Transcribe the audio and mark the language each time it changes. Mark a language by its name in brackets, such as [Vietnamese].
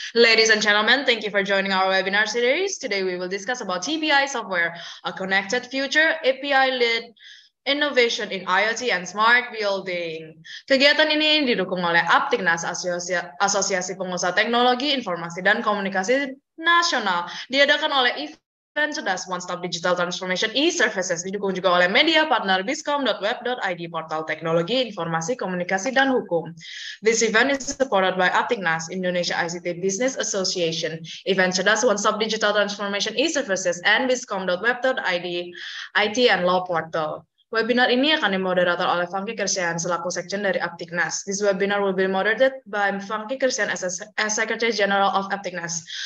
[English] Ladies and gentlemen, thank you for joining our webinar series. Today we will discuss about TPIsoftware, a connected future, API-led innovation in IoT and smart building. [Indonesian] Kegiatan ini didukung oleh Aptiknas, Asosiasi Pengusaha Teknologi, Informasi dan Komunikasi Nasional, diadakan oleh Event Cerdas One Stop Digital Transformation e-Services, didukung juga oleh media partner biscom.web.id, portal teknologi, informasi, komunikasi, dan hukum. [English] This event is supported by Aptiknas, Indonesia ICT Business Association, Event Cerdas One Stop Digital Transformation e-Services, and biscom.web.id, IT and Law Portal. [Indonesian] Webinar ini akan dimoderator oleh Funky Kirsian selaku Sekjen dari Aptiknas. [English] This webinar will be moderated by Funky Kirsian as Secretary General of Aptiknas.